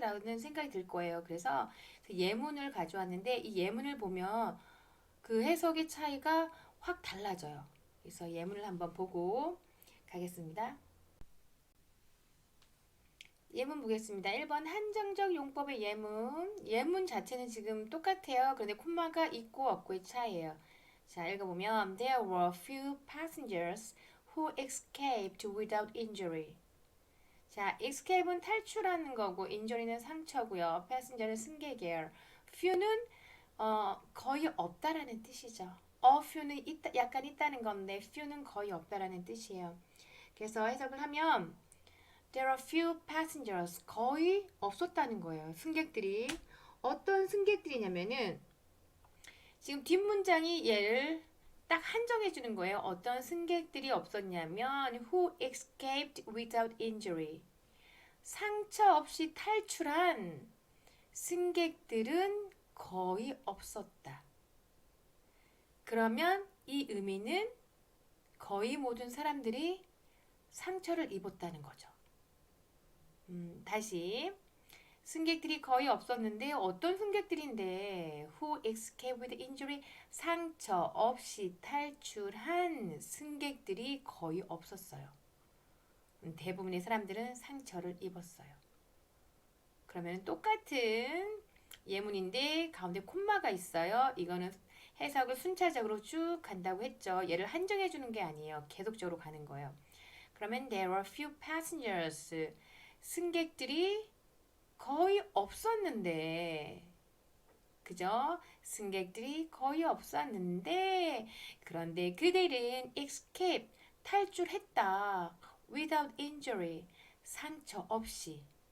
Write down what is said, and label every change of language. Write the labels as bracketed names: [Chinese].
[Korean] 라는 생각이 들 거예요. 그래서 예문을 가져왔는데 이 예문을 보면 그 해석의 차이가 확 달라져요. 그래서 예문을 한번 보고 가겠습니다. 예문 보겠습니다. 1번 한정적 용법의 예문. 예문 자체는 지금 똑같아요. 그런데 콤마가 있고 없고의 차이예요. 자, 읽어보면 [English] There were few passengers who escaped without injury. [Korean] 자, escape은 탈출하는 거고 injury는 상처고요. passenger는 승객이에요. few는 거의 없다라는 뜻이죠. a few는 있다, 약간 있다는 건데 few는 거의 없다라는 뜻이에요. 그래서 해석을 하면 [English] There are few passengers. [Korean] 거의 없었다는 거예요. 승객들이. 어떤 승객들이냐면은 지금 뒷문장이 얘를 딱 한정해 주는 거예요. 어떤 승객들이 없었냐면 [English] who escaped without injury. [Korean] 상처 없이 탈출한 승객들은 거의 없었다. 그러면 이 의미는 거의 모든 사람들이 상처를 입었다는 거죠. 다시 승객들이 거의 없었는데 어떤 승객들인데 [English] who escaped with injury [Korean] 상처 없이 탈출한 승객들이 거의 없었어요. 대부분의 사람들은 상처를 입었어요. 그러면 똑같은 예문인데 가운데 콤마가 있어요. 이거는 해석을 순차적으로 쭉 간다고 했죠. 얘를 한정해 주는 게 아니에요. 계속적으로 가는 거예요. 그러면 [English] there were few passengers. [Korean] 승객들이 거의 없었는데, 그죠? 승객들이 거의 없었는데, 그런데 그들은 escape, 탈출했다. [English] without injury, [Korean] 상처 없이.